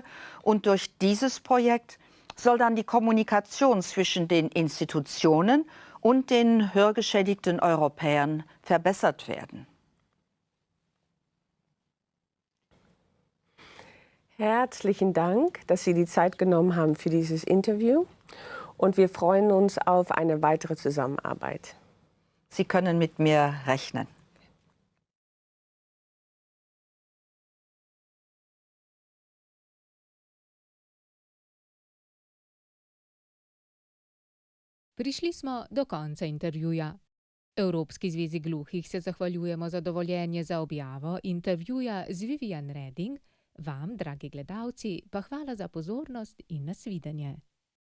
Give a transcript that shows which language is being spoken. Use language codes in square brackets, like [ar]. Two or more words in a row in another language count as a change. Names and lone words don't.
[de] Und durch dieses Projekt soll dann die Kommunikation zwischen den Institutionen und den hörgeschädigten Europäern verbessert werden. Herzlichen Dank, dass Sie die Zeit genommen haben für dieses Interview. Und wir freuen uns auf eine weitere Zusammenarbeit. Sie können mit mir rechnen. [sl] Prišli smo do konca intervjuja. Evropski zvezi gluhih se zahvaljujemo za dovoljenje za objavo intervjuja z Vivian Reding, vam, dragi gledalci, pa hvala za pozornost in nasvidenje.